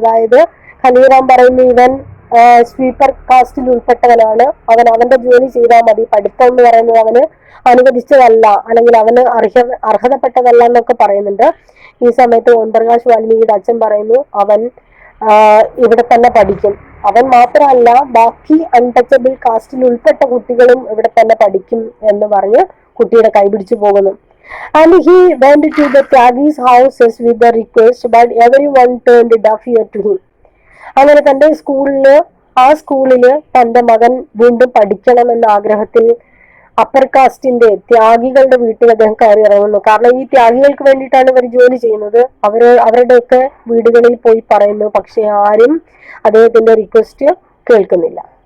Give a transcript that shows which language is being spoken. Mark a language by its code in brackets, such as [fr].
[ml] അതായത് കലീറാം പറയുന്നു, ഇവൻ സ്വീപ്പർ കാസ്റ്റിൽ ഉൾപ്പെട്ടവനാണ്, അവന്റെ ജോലി ചെയ്താൽ മതി, പഠിത്തം എന്ന് പറയുന്നത് അവന് അനുവദിച്ചതല്ല, അല്ലെങ്കിൽ അവന് അർഹതപ്പെട്ടതല്ല എന്നൊക്കെ പറയുന്നുണ്ട്. ഈ സമയത്ത് ഓം പ്രകാശ് വാൽമീകിയുടെ അച്ഛൻ പറയുന്നു, അവൻ ഇവിടെ തന്നെ പഠിക്കും, അവൻ മാത്രമല്ല ബാക്കി അൺടച്ചബിൾ കാസ്റ്റിൽ ഉൾപ്പെട്ട കുട്ടികളും ഇവിടെ തന്നെ പഠിക്കും എന്ന് പറഞ്ഞ് കുട്ടിയുടെ കൈപിടിച്ചു പോകുന്നു. [en] And he went to the Tyagis' houses with the request, but everyone turned deaf ear to him. [ml] അങ്ങനെ തന്റെ സ്കൂളില് തന്റെ മകൻ വീണ്ടും പഠിക്കണം എന്ന ആഗ്രഹത്തിൽ അപ്പർ കാസ്റ്റിന്റെ ത്യാഗികളുടെ വീട്ടിൽ അദ്ദേഹം കയറി ഇറങ്ങുന്നു. കാരണം ഈ ത്യാഗികൾക്ക് വേണ്ടിയിട്ടാണ് ഇവർ ജോലി ചെയ്യുന്നത്. അവരുടെയൊക്കെ വീടുകളിൽ പോയി പറയുന്നു, പക്ഷെ ആരും അദ്ദേഹത്തിന്റെ റിക്വസ്റ്റ് കേൾക്കുന്നില്ല.